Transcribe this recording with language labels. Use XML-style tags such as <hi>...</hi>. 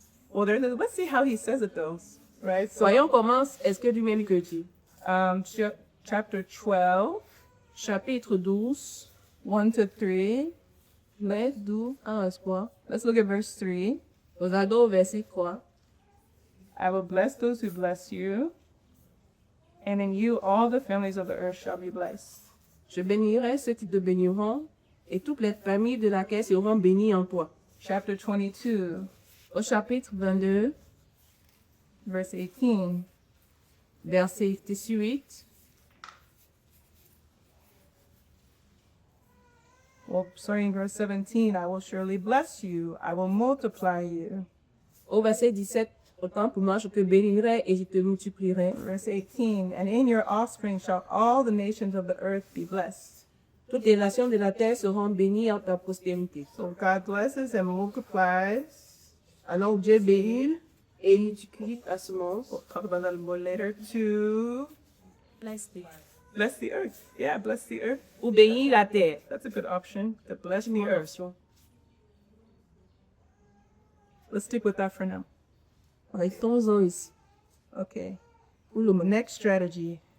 <en>Well, let's see how he says it though. Right. So,</en> <fr>Voyons comment est-ce que lui-même que dit.</fr> <en>Chapter 12,</en> <fr>Chapitre 12,</fr> <en>1 to 3.</en> <fr>mais 12, 1 à 3.</fr> <en>Let's look at verse 3.</en> <fr>Regardons au verset 3.</fr> <en>I will bless those who bless you, and in you all the families of the earth shall be blessed.</en> <fr>Je bénirai ceux qui te béniront, et toutes les familles de la terre seront bénies en toi.</fr> <en>Chapter 22,</en> <fr>Au chapitre 22,</fr> <en>verse 18.</en> <fr>verset 18.</fr> <en>Well, starting in verse 17, I will surely bless you, I will multiply you.</en> <fr>Au verset 17, autant pour moi, je te bénirai et je te multiplierai.</fr> <en>Verse 18, and in your offspring shall all the nations of the earth be blessed.</en> <fr>Toutes les nations de la terre seront bénies en ta postérité.</fr> <en>So God blesses and multiplies.</en> <fr>Alors Dieu bénit et multiplie la semence.</fr> <en>We'll talk about that a little more later. To Bless the bless the earth. Yeah, bless the earth.</en> <fr>Ou bénir la terre.</fr> <en>That's a good option. To bless the earth. Let's stick with that for now.</en> <fr>Restons-en ici.</fr> <en>Okay. Next strategy.</en>